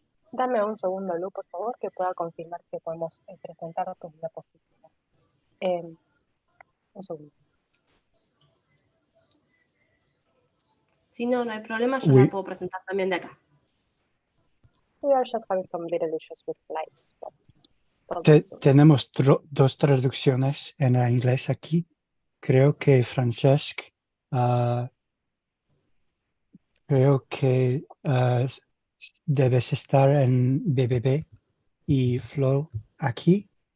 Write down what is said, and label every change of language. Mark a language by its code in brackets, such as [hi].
[es] Dame un segundo, Lu, por favor, que pueda confirmar que podemos presentar tus diapositivas. Un segundo. Si no, no hay problema, yo la puedo presentar también de acá. [en] We are just having some little issues with slides. [es] Tenemos dos traducciones en inglés aquí. Creo que Francesc, creo que debes estar en BBB y Flo aquí.